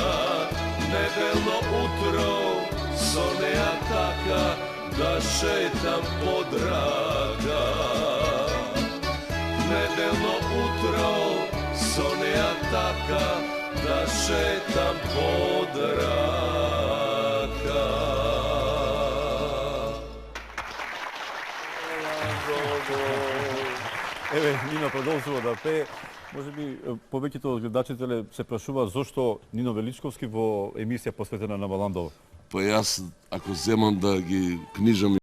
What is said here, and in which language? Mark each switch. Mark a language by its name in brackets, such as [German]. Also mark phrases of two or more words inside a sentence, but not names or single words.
[Macedonian] Nedeljno utro, sonea taka, da šetam pod raka. Nedeljno utro, sonea taka, da šetam pod raka. Еве, Нино продолжува да пее. Може би повеќето од гледачите се прашуваат зошто Нино Величковски во емисија посветена на Валандов. Па јас, ако земам да ги книжам